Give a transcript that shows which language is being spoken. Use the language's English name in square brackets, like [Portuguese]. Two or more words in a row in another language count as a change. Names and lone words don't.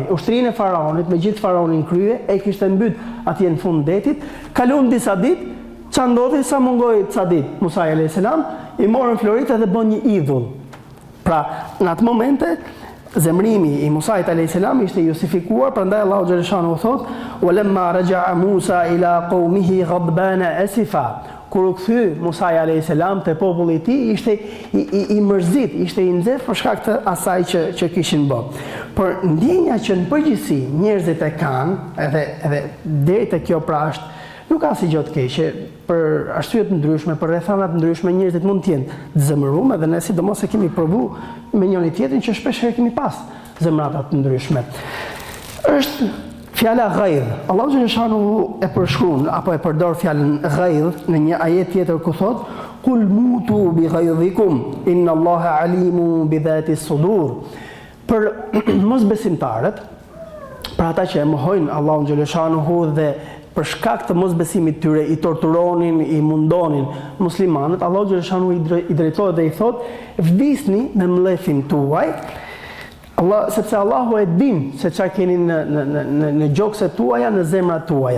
[Albanian] Ushtrinë e faraonit me gjithë faraonin krye e kishte mbyt atje në fund detit. Kaluan disa ditë, ç'a ndodhi sa mungoi ca ditë. Musa [Arabic] عليه السلام [Albanian] i morën florit dhe bën një idhull. Pra, në atë momente, zemrimi i Musait [Arabic] عليه السلام [Albanian] ishte justifikuar, prandaj Allahu xhaleshanuhu thot: [Arabic] "ولما رجع موسى إلى قومه غضبان أسفا." [Albanian] Kur u kthy Musa [Arabic] عليه السلام [Albanian] te populli i tij, ishte i mërzit, ishte i nxehtë për shkak të asaj që kishin bërë. Por ndjenja që në përgjithësi njerëzit e kanë, edhe deri te kjo pra është nuk ka asgjë të keqe, për arsye të ndryshme, për rrethana të ndryshme, njerëzit mund të jenë të zemëruar dhe ne sidomos e kemi provu me njëri tjetrin që shpesh herë kemi pas zemrata të ndryshme. Është fjala ghaidh. Allahu xhaleshanuhu e përshkruan apo e përdor fjalën ghaidh në një ajet tjetër ku thot: [Arabic] "قل موتوا بغيظكم إن الله عليم بذات الصدور." [Albanian] Për mosbesimtarët, për ata që e mohojnë Allahun xhaleshanuhu dhe për shkak të mosbesimit tyre i torturonin, i mundonin muslimanët, Allahu xhaleshanuhu i drejtohet dhe i thot: "Vdisni me mlefin tuaj, sepse Allahu e din se çfarë keni në gjokset tuaja, në zemrat tuaja."